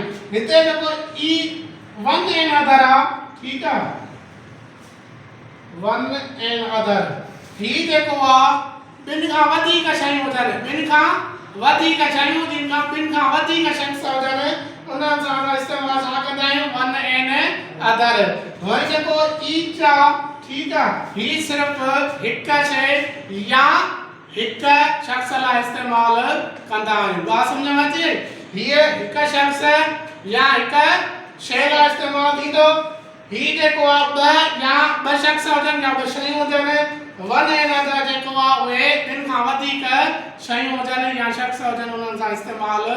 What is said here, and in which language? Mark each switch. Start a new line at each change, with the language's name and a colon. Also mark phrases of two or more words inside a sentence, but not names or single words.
Sindhi: हिते जेको ई
English: one and other
Sindhi: आहे ठीक आहे,
English: one and other
Sindhi: ही जेको आहे ॿिनि खां वधीक शयूं हुजनि, ॿिनि खां वधीक शयूं जिन खां ॿिनि खां वधीक शख़्स हुजनि उन्हनि सां असां इस्तेमालु छा कंदा आहियूं
English: one and other.
Sindhi: वरी जेको ईच आहे ठीक आहे, ही सिर्फ़ हिक शइ या हिक शख़्स लाइ इस्तेमालु कंदा आहियूं। ॻाल्हि सम्झ में अचे, हीअ हिक शख़्स या हिक शइ लाइ इस्तेमालु थींदो। ही जेको आहे ॿ शख़्स हुजनि या ॿ शयूं हुजनि वन ऐं अनदर जेको आहे उहे ॿिनि खां वधीक शयूं हुजनि या शख़्स हुजनि उन्हनि सां इस्तेमालु कंदासीं।